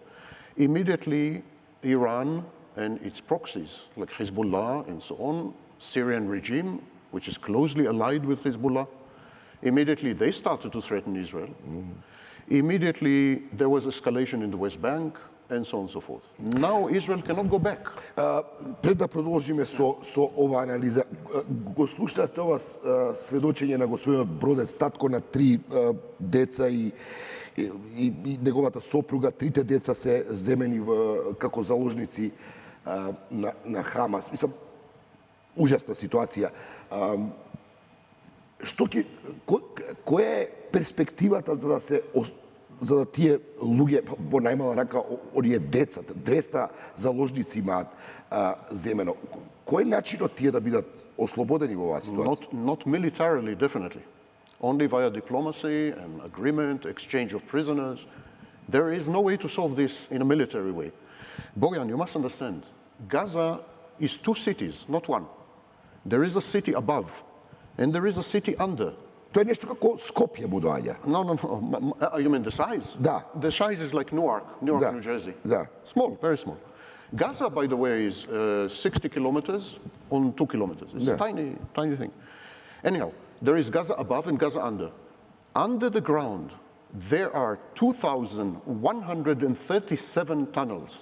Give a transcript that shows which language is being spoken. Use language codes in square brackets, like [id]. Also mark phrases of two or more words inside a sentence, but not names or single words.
[en] Immediately, Iran and its proxies, like Hezbollah and so on, Syrian regime, which is closely allied with Hezbollah, immediately they started to threaten Israel. Immediately, there was escalation in the West Bank, and so on and so forth. Now Israel cannot go back. [mk] Пред да продолжиме со ова анализа, го слушате ова сведочење на господинот Бродец, татко на 3 деца и неговата сопруга. 3 деца се земени како заложници на Хамас. Мислам, ужасна ситуација. Која е перспективата за да тие луѓе, во најмала рака, оние децата, 200 заложници имаат земено. Кој е начинот тие да бидат ослободени во оваа ситуација? [en] Not militarily, definitely. Only via diplomacy and agreement, exchange of prisoners. There is no way to solve this in a military way. Bojan, you must understand, Gaza is 2 cities, not 1. There is a city above, and there is a city under. [mk] Тоа е нешто како Скопје му доаѓа. [en] No. You mean the size? [mk] Да. [en] The size is like Newark, New Jersey. [mk] Да. [en] Small, very small. Gaza, by the way, is 60 kilometers on 2 kilometers. It's a tiny thing. Anyhow, there is Gaza above and Gaza under. Under the ground, there are 2,137 tunnels.